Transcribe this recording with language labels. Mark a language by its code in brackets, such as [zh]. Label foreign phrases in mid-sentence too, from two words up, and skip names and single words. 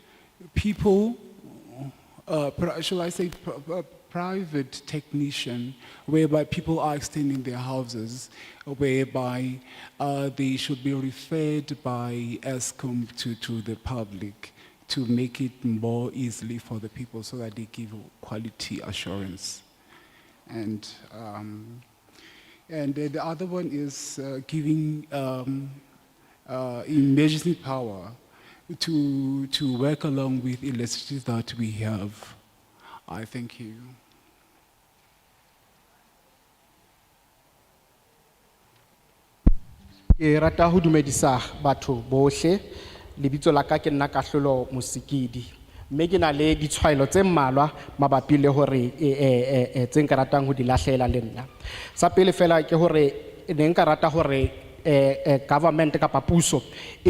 [en] People, shall I say, private technician, whereby people are extending their houses, whereby they should be referred by ESCOM to the public to make it more easily for the people so that they give quality assurance. And the other one is giving emergency power to work along with electricity that we have. I thank you. [st] Ke rata ho dumedisa batho bohle lebitso la ka ke nna Kahlolo Mosikidi mme ke na le ditshwaelo tse mmalwa mabapi le hore tse nka ratang ho di lahlela le nna sa pele fela ke hore ne nka rata hore government kapa puso e